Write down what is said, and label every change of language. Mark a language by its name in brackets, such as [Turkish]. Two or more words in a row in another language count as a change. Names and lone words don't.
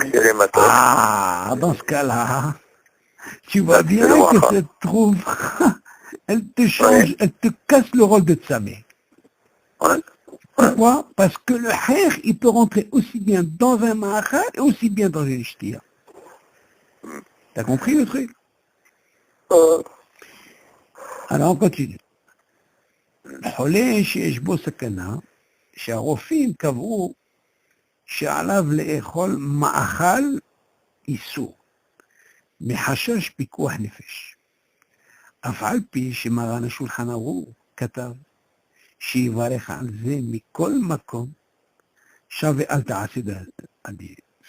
[French] Ah, dans ce cas-là, tu vois bien que cette trouve, elle te change, elle te casse le rôle de tsamé. Pourquoi? Parce que le hech, il peut rentrer aussi bien dans un ma'achal et aussi bien dans une shtia. T'as compris le truc? Alors on continue. [Hebrew] חולה שיש בו סכנה, שהרופאים קבעו שעליו לאכול מאכל איסור, מחשש פיקוח נפש. אף על פי שמרן השולחן ערוך כתב שיברך על זה מכל מקום, שווה אל תעשה עדיף.